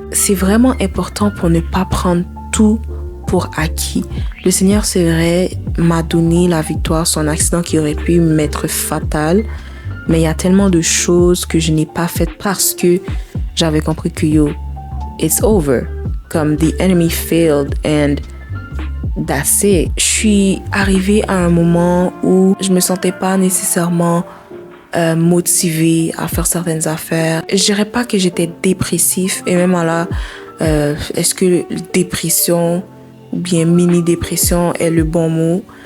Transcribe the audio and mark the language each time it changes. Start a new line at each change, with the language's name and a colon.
French: C'est vraiment important pour ne pas prendre tout pour acquis. Le Seigneur, c'est vrai, m'a donné la victoire sur un accident qui aurait pu m'être fatal, mais il y a tellement de choses que je n'ai pas faites parce que j'avais compris que
English: yo, it's over.
French: Comme
English: the enemy failed and that's it.
French: Je suis arrivée à un moment où je me sentais pas nécessairement motivée à faire certaines affaires. Je dirais pas que j'étais dépressif et même là, est-ce que dépression ou bien mini-dépression est le bon mot?